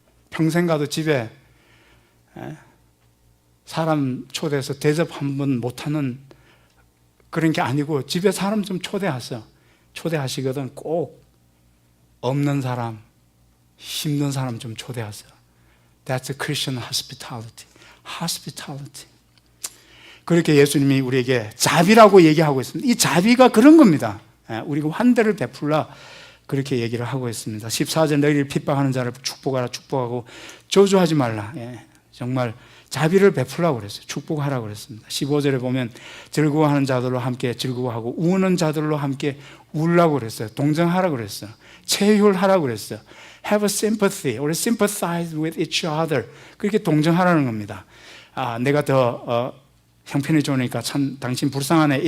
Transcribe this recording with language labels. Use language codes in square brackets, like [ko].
[ko] 평생 가도 집에 사람 초대해서 대접 한 번 못하는 그런 게 아니고 집에 사람 좀 초대하세요. 초대하시거든 꼭 없는 사람, 힘든 사람 좀 초대하세요. [en] That's Christian hospitality. Hospitality. [ko] 그렇게 예수님이 우리에게 자비라고 얘기하고 있습니다. 이 자비가 그런 겁니다. 우리가 환대를 베풀라 그렇게 얘기를 하고 있습니다. 14절 너희를 핍박하는 자를 축복하라. 축복하고 저주하지 말라. 정말 자비를 베풀라고 그랬어요. 축복하라고 그랬습니다. 15절에 보면 즐거워하는 자들로 함께 즐거워하고 우는 자들로 함께 울라고 그랬어요. 동정하라고 그랬어요. 체휼하라고 그랬어요. [en] Have a sympathy or sympathize with each other. [ko] 그렇게 동정하라는 겁니다. 내가 더 형편이 좋으니까 참 당신 불쌍하네.